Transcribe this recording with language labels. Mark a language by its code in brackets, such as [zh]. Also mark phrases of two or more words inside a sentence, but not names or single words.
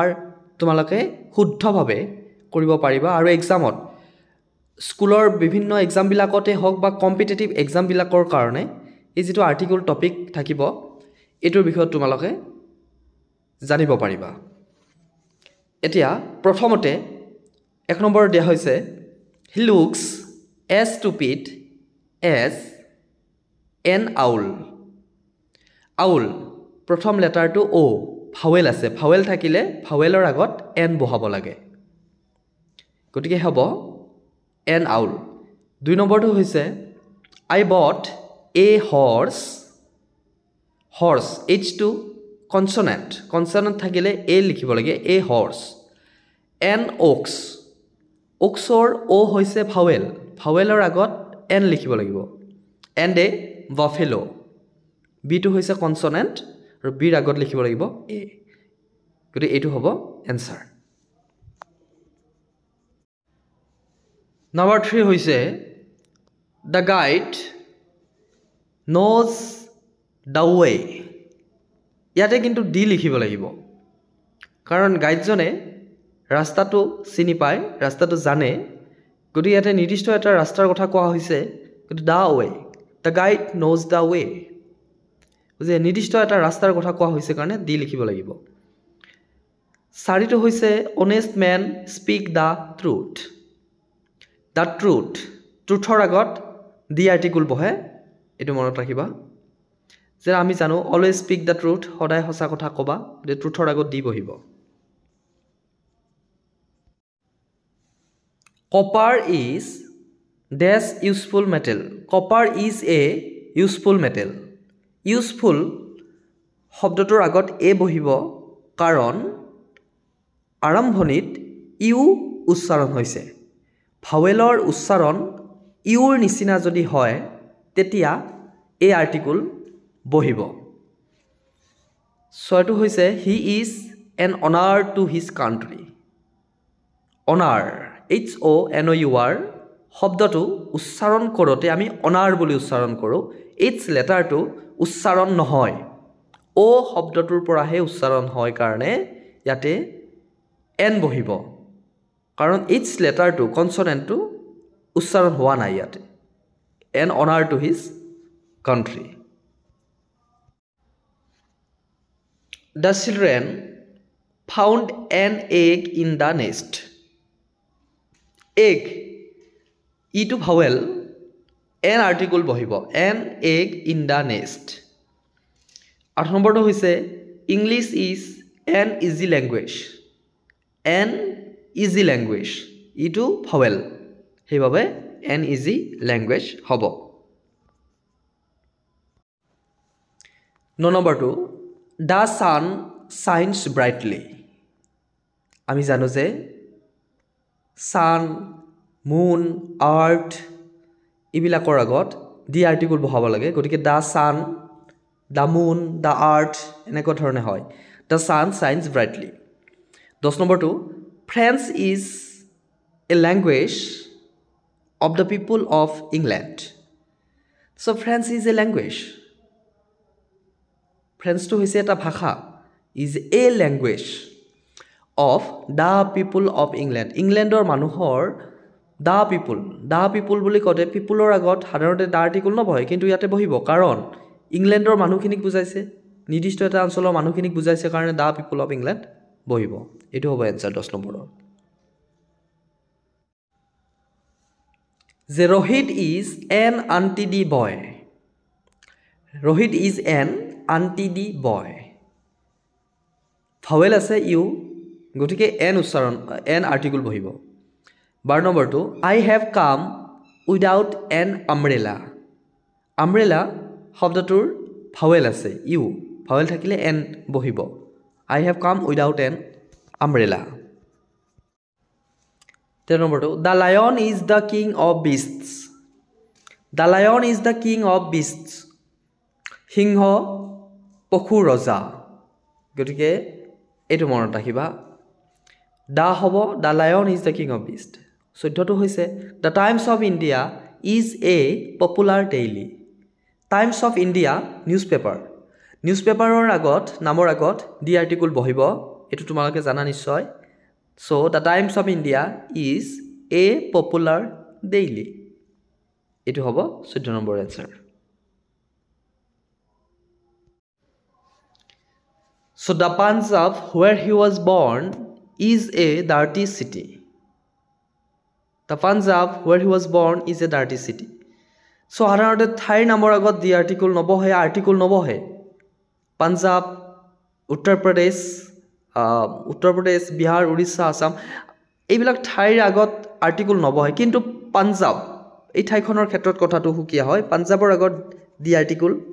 [as] তোমালোকে শুদ্ধভাৱে কৰিব পাৰিবা আৰু এক্সামত স্কুলৰ বিভিন্ন এক্সাম বিলাকতে হওক বা কম্পিটিটিভ এক্সাম বিলাকৰ কাৰণে এই যেটো আৰ্টিকল টপিক থাকিব এটোৰ বিষয়ত তোমালোকে জানিব পাৰিবা এতিয়া প্ৰথমতে এক নম্বৰ দিয়া হৈছে [en] he looks as stupid as an owl owl [as] প্ৰথম লেটাৰটো o ভাৱেল আছে ভাৱেল থাকিলে ভাৱেলৰ আগত n বহাব লাগে গতিকে হ'ব [en] an owl [as] দুই নম্বৰটো হৈছে [en] I bought a horse [as] h2 consonant থাকিলে a লিখিব লাগে [en] a horse an ox [as] oxৰ o হৈছে ভাৱেল ভাৱেলৰ আগত n লিখিব লাগিব [en] and a buffalo [as] b টো হৈছে consonant আৰু b ৰ আগত লিখিব লাগিব a গতিকে এইটো হ'ব answer Number 3 হৈছে [en] the guide knows the way [as] ইয়াতে কিন্তু d লিখিব লাগিব কাৰণ গাইডজনে ৰাস্তাটো চিনি পায় ৰাস্তাটো জানে গতিকে ইয়াতে নিৰ্দিষ্ট এটা ৰাস্তাৰ কথা কোৱা হৈছে কিন্তু [en] the way the guide knows the way [as] বুজি নিৰ্দিষ্ট এটা ৰাস্তাৰ কথা কোৱা হৈছে কাৰণে d লিখিব লাগিব চাৰিটো হৈছে [en] honest man speak the truth The truth [as] truthৰ আগত [en] the article [as] বহে এটো মনত ৰাখিবা যে আমি জানো [en] always speak the truth [as] সদায় সঁচা কথা কবা যে truthৰ আগত দি বহিব [en] Copper is dash useful metal Copper is a useful metal useful [as] শব্দটোৰ আগত a বহিব কাৰণ আৰম্ভণিত ইউ উচ্চাৰণ হৈছে ভাৱেলৰ উচ্চাৰণ ইউৰ নিচিনা যদি হয় তেতিয়া এই আৰ্টিকল বহিব ছয়টো হৈছে [en] he is an honor to his country honor h o n o u r [as] শব্দটো উচ্চাৰণ কৰোতে আমি honor বুলি উচ্চাৰণ কৰো h লেটাৰটো উচ্চাৰণ নহয় o শব্দটোৰ পৰাহে উচ্চাৰণ হয় কাৰণে ইয়াতে n বহিব কাৰণ h লেটাৰটো কনসনেন্টটো উচ্চাৰণ হোৱা নাই ইয়াতে [en] an honor to his country The children found an egg in the nest egg [as] ইটো ভাৱেল [en] an article বহিব an egg in the nest [as] 8 নম্বৰটো হৈছে [en] English is an easy language an easy language [as] ইটো ভাৱেল হেইভাবে [en] an easy language হ'ব 9 নম্বৰটো the sun shines brightly [as] আমি জানো যে [en] sun moon earth [as] ইবিলাকৰ আগত [en] the article [as] বহাব লাগে গতিকে [en] the sun the moon the earth [as] এনেকুৱা ধৰণে হয় [en] the sun shines brightly 10 নম্বৰটো French is a language of the people of England. So French is a language. French [as] তো হৈছে এটা ভাষা [en] is a language of the people of England. [as] England or manuhor [en] the people [as] বুলি কওঁতে people ৰ আগত সাধাৰণতে [en] the article [as] নবহে কিন্তু ইয়াতে বহিব কাৰণ ইংল্যান্ডৰ মানুহখিনিক বুজাইছে নিৰ্দিষ্ট এটা অঞ্চলৰ মানুহখিনিক বুজাইছে কাৰণে [en] the people of England [as] বহিব এটো হ'ব आंसर 10 নম্বৰৰ যে Rohit is [en] an untidy boy Rohit is an untidy boy [as] ভাৱেল আছে ইউ গতিকে n উচ্চাৰণ n আৰ্টিকল বহিব 12 নম্বৰটো [en] I have come without an umbrella umbrella [as] শব্দটোৰ ভাৱেল আছে ইউ ভাৱেল থাকিলে n বহিব [en] I have come without an umbrella 13 নম্বৰটো The lion is the king of beasts the lion is the king of beasts [as] সিংহ পশুৰ ৰজা গতিকে এইটো মনত ৰাখিবা দা হ'ব [en] the lion is the king of beast [as] 14টো হৈছে [en] The Times of India is a popular daily টাইমছ অফ ইণ্ডিয়া [as] নিউজপেপাৰৰ আগত নামৰ আগত দি আৰ্টিকল বহিব এইটো তোমালোকে জানা নিশ্চয় [en] So the Times of India is a popular daily [as] এইটো হ'ব 14 নম্বৰ [en] এনচাৰ So the Punjab where he was born is a dirty city. The Punjab where he was born is a dirty city. [as] So সাধাৰণতে ঠাইৰ নামৰ আগত দি আৰ্টিকল নবহে পাঞ্জাব উত্তৰ প্ৰদেশ বিহাৰ উৰিষ্যা আসাম এইবিলাক ঠাইৰ আগত আৰ্টিকল নবহে কিন্তু পাঞ্জাব এই ঠাইখনৰ ক্ষেত্ৰত কথাটো সুকীয়া হয় পাঞ্জাবৰ আগত দি আৰ্টিকল